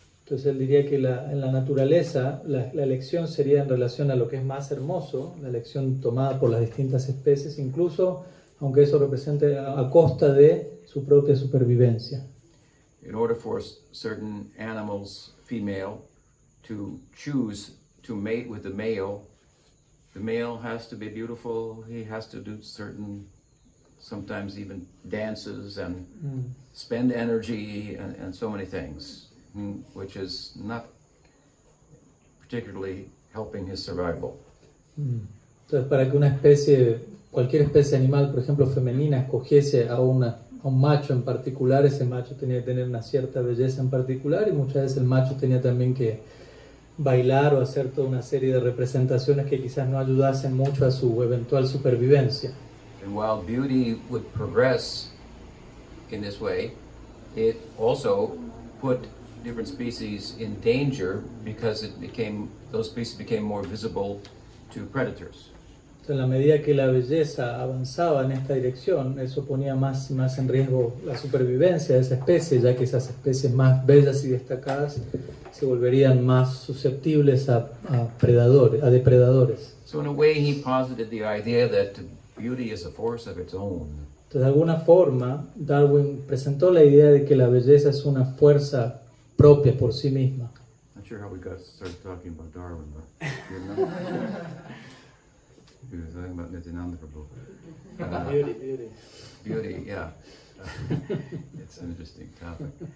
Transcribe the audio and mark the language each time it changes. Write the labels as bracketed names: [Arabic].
[Spanish] Entonces él diría que en la naturaleza la elección sería en relación a lo que es más hermoso, la elección tomada por las distintas especies, incluso aunque eso represente a costa de su propia supervivencia. [English] In order for certain animals, female, to choose to mate with the male has to be beautiful, he has to do certain, sometimes even dances and spend energy and so many things, which is not particularly helping his survival. [Spanish] Entonces, para que una especie, cualquier especie animal, por ejemplo femenina, escogiese a un macho en particular, ese macho tenía que tener una cierta belleza en particular y muchas veces el macho tenía también que bailar o hacer toda una serie de representaciones que quizás no ayudasen mucho a su eventual supervivencia. [English] And while beauty would progress in this way, it also put different species in danger because those species became more visible to predators. [Spanish] En la medida que la belleza avanzaba en esta dirección, eso ponía más y más en riesgo la supervivencia de esa especie, ya que esas especies más bellas y destacadas se volverían más susceptibles a depredadores. [English] So in a way, he posited the idea that beauty is a force of its own. [Spanish] Entonces, de alguna forma, Darwin presentó la idea de que la belleza es una fuerza propia por sí misma. [English] Not sure how we started talking about Darwin, but you remember? We were talking about Nityananda Prabhu. Beauty. Beauty, yeah. It's an interesting topic.